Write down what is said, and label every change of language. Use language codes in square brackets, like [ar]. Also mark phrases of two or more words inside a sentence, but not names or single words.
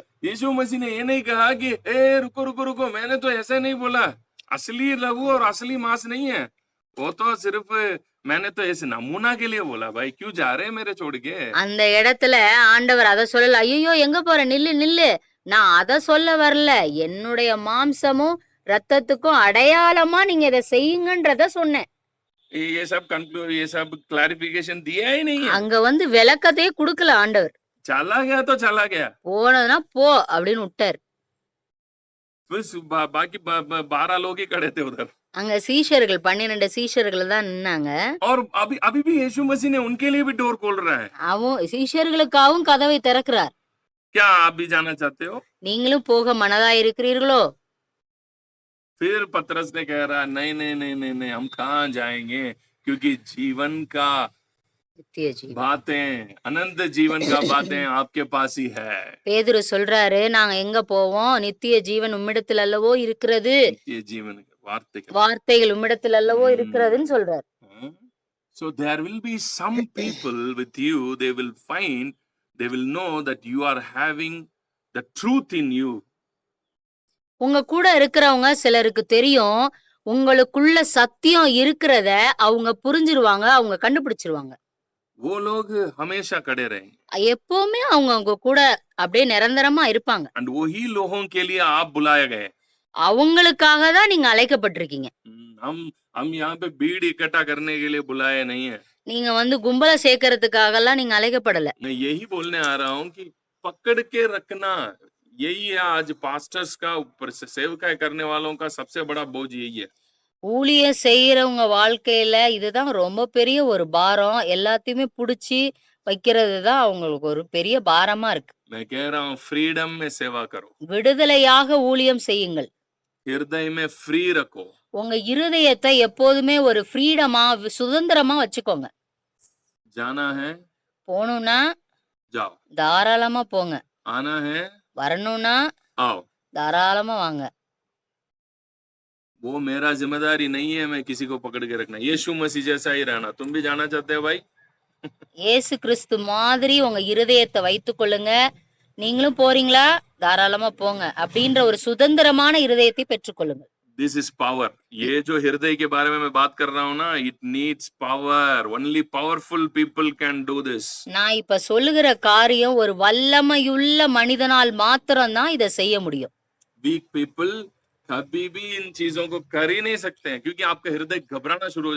[hi] यीशु मसीह ने ये नहीं कहा कि ए रुको रुको रुको, मैंने तो ऐसा नहीं बोला, असली लहू और असली मांस नहीं है, वो तो सिर्फ मैंने तो ऐसे नमूना के लिए बोला, भाई क्यों जा रहे हैं मेरे छोड़ के। [ta] அந்த இடத்துல ஆண்டவர் அத சொல்லல. ஐயோ எங்க போற, நில்லு நில்லு, நான் அத சொல்ல வரல, என்னுடைய மாம்சமும் ரத்தத்துக்கும் அடையாளமா நீங்க இதை செய்யுங்கன்றத சொன்னேன். [hi] ये सब कंक्लूड, ये सब क्लैरिफिकेशन दिया ही नहीं है। [ta] அங்க வந்து விளக்கத்தையே கொடுக்கல ஆண்டவர். [hi] चला गया तो चला गया, [ta] போனதுன்னா போ அப்படின்னு விட்டார். [hi] बस बाकी 12 लोग ही खड़े थे उधर, [ta] அங்க சீஷர்கள் 12 சீஷர்கள் தான் நின்னாங்க. [hi] और अभी अभी भी यीशु मसीह ने उनके लिए भी डोर खोल रहा है। [ta] அவன் சீஷர்களுக்காகவும் கதவை திறக்கிறார். [hi] क्या आप भी जाना चाहते हो? [ta] நீங்களும் போக மனதா இருக்கிறீர்களோ? [hi] फिर पतरस ने कह रहा नहीं नहीं नहीं नहीं नहीं, हम कहाँ जाएंगे, क्योंकि जीवन का [ta] நித்திய ஜீவன். [hi] बातें, अनंत जीवन का बातें आपके पास ही है। [ta] பேதுரு சொல்றாரு, நாங்க எங்க போவோம், நித்திய ஜீவன் உம்மிடத்தில் அல்லவோ இருக்கிறது, [hi] ये जीवन के वार्ते के [ta] வார்த்தைகள் உம்மிடத்தில் அல்லவோ இருக்கிறதுன்னு சொல்றாரு. [en] So there will be some people with you, they will find, they will know that you are having the truth in you. [ta] உங்க கூட இருக்கிறவங்க சிலருக்கு தெரியும், உங்களுக்குள்ள சத்தியம் இருக்கிறத அவங்க புரிஞ்சிருவாங்க, அவங்க கண்டுபிடிச்சிருவாங்க. [hi] वो लोग हमेशा खड़े रहेंगे, [ta] எப்பவுமே அவங்க உங்க கூட அப்படியே நிரந்தரமா இருப்பாங்க. [hi] and वही लोगों के लिए आप बुलाए गए। [ta] அவங்களுக்காக தான் நீங்க அழைக்கப்பட்டிருக்கீங்க. [hi] हम यहाँ पे भीड़ इकट्ठा करने के लिए बुलाए नहीं है। [ta] நீங்க வந்து கும்பலை சேர்க்கறதுக்காக எல்லாம் நீங்க அழைக்கப்படல. [hi] मैं यही बोलने आ रहा हूँ कि पकड़ के रखना, यही है आज पास्टर्स का, ऊपर से सेवकाई करने वालों का सबसे बड़ा बोझ यही है। [ta] ஊழியம் செய்யறவங்க வாழ்க்கையில இதுதான் ரொம்ப பெரிய ஒரு பாரம். எல்லாத்தையுமே புடிச்சு வைக்கிறது தான் அவங்களுக்கு ஒரு பெரிய பாரமா இருக்கு. [hi] मैं कह रहा हूँ फ्रीडम में सेवा करो, [ta] விடுதலையாக ஊழியம் செய்யுங்கள். [hi] हृदय में फ्री रखो। [ta] உங்க இருதயத்தை எப்போதுமே ஒரு ஃப்ரீடமா, சுதந்திரமா வச்சுக்கோங்க. [hi] जाना है [ta] போகணும்னா [hi] जाओ, [ta] தாராளமா போங்க. [hi] आना है [ta] வரணும்னா [hi] आओ। [ta] தாராளமா வாங்க. [hi] वो मेरा जिम्मेदारी नहीं है मैं किसी को पकड़ के रखना, यीशु मसीह जैसा ही रहना। तुम भी जाना चाहते हो भाई? [ta] இயேசு கிறிஸ்து மாதிரி உங்க இருதயத்தை வைத்துக் கொள்ளுங்க. நீங்களும் போறீங்களா, தாராளமா போங்க அப்படின்ற ஒரு சுதந்திரமான இருதயத்தை பெற்றுக்கொள்ளுங்க. [en] this is power. [hi] ये जो हृदय के बारे में मैं बात कर रहा हूँ ना, [en] it needs power, only powerful people can do this. [ta] நான் இப்ப சொல்லுகிற காரியம் ஒரு வல்லமையுள்ள மனிதனால் மாத்திரம்தான் இதை செய்ய முடியும். [en] weak people [hi] कभी भी इन चीजों को कर ही नहीं सकते हैं, क्योंकि आपका हृदय घबराना शुरू हो जाए।